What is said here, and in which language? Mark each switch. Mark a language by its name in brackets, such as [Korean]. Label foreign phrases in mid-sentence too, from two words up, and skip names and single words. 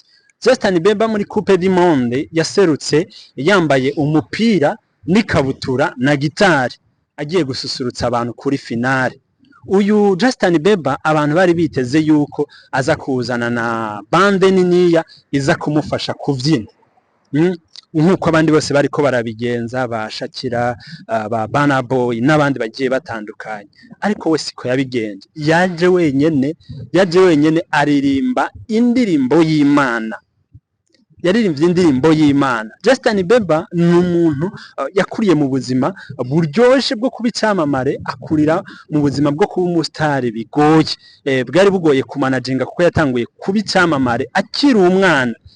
[Rundi] Justin Bieber muri Coupe du Monde yaserutse yambaye umupira n'ikabutura na gitari agiye gususurutsa abantu kuri finale. Uyu Justin Bieber abantu bari biteze yuko aza kuzana na bande niniya iza kumufasha kuvyina nk'uko abandi bose bariko barabigenza, ba Shakira, ba Burna Boy n'abandi bagiye batandukanye, ariko we siko yabigenje. Yaje wenyene aririmba indirimbo y'Imana, yaririmbye indirimbo y'Imana. Justin Bieber ni umuntu yakuriye mu buzima buryoshe bwo kuba icamamare, akurira mu buzima bwo kuba umusitari bigoye, bwari bugoye kumanaginga kuko yatanguye kuba icamamare akiri umwana.